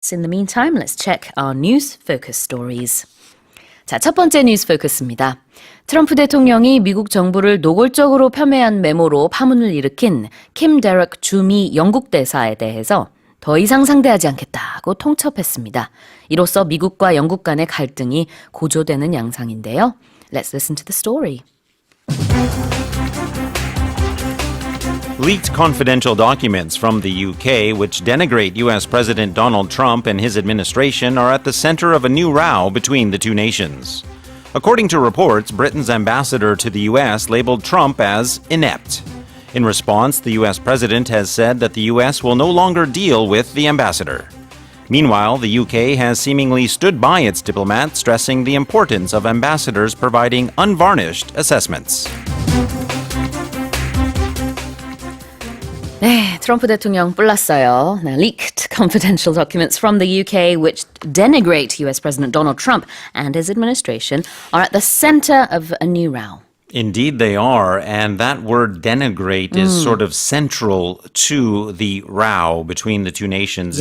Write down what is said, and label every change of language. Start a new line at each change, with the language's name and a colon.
English: In the meantime, let's check our news focus stories.
Korean: 자, 첫 번째 뉴스 포커스입니다. 트럼프 대통령이 미국 정부를 노골적으로 폄훼한 메모로 파문을 일으킨 킴 데럭 주미 영국 대사에 대해서 더 이상 상대하지 않겠다고 통첩했습니다. 이로써 미국과 영국 간의 갈등이 고조되는 양상인데요.
English: Let's listen to the story. Leaked confidential documents from the UK, which denigrate US President Donald Trump and his administration, are at the center of a new row between the two nations. According to reports, Britain's ambassador to the US labeled Trump as inept. In response, the US president has said that the US will no longer deal with the ambassador. Meanwhile, the UK has seemingly stood by its diplomat, stressing the importance of ambassadors providing unvarnished assessments.
Korean: 네, 트럼프 대통령 뿔났어요.
English: Now, leaked confidential documents from the UK which denigrate US President Donald Trump and his administration are at the center of a new row. Indeed, they are, and that word denigrate is sort of central to the row between the two nations.